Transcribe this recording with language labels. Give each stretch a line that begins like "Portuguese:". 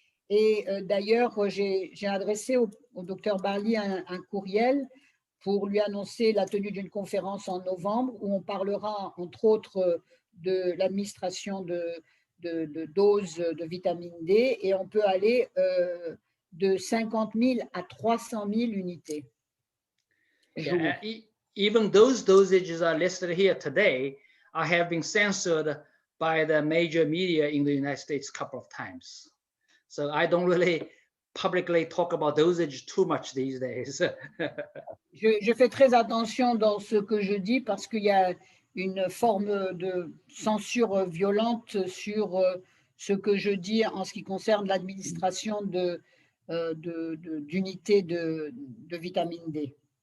French: Et d'ailleurs, j'ai adressé au docteur Barlier un courriel pour lui annoncer la tenue d'une conférence en novembre où on parlera entre autres de l'administration de doses de vitamine D, et on peut aller de 50 000 à 300 000 unités.
English: Yeah, even those dosages are listed here today have been censored by the major media in the United States a couple of times. So I don't really publicly talk about dosage too much these days.
French: Je fais très attention dans ce que je dis parce qu'il y a une forme de censure violente sur ce que je dis en ce qui concerne l'administration d'unités de vitamine D.